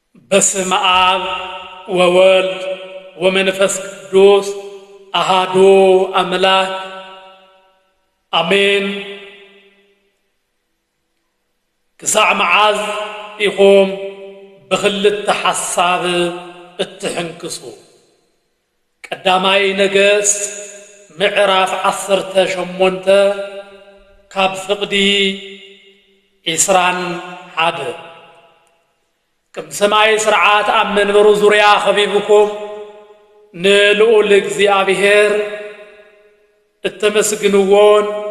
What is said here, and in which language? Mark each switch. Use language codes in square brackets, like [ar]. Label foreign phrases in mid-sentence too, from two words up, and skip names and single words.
[gez] በስመ አብ ወወልድ ወመንፈስ ቅዱስ አሃዱ አምላክ አሜን። [ti] ክሳዕ መዓዝ ኢኹም ብኽልተ ሓሳብ እትሕንክሱ። ቀዳማይ ነገሥት ምዕራፍ 18 ካብ ፍቕዲ 21 ከም ሰማይ ስርዓት ኣብ መንበሩ ዙርያ ኸቢብኩም ንልዑል እግዚኣብሔር እተመስግንዎን